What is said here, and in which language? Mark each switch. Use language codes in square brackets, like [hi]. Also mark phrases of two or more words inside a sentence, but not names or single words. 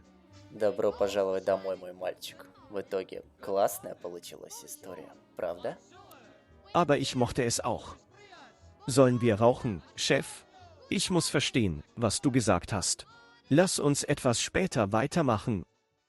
[ru] добро пожаловать домой, мой мальчик. В итоге классная получилась история, правда? [de] Aber ich mochte es auch. Sollen wir rauchen, Chef? Ich muss verstehen, was du gesagt hast. Lass uns etwas später weitermachen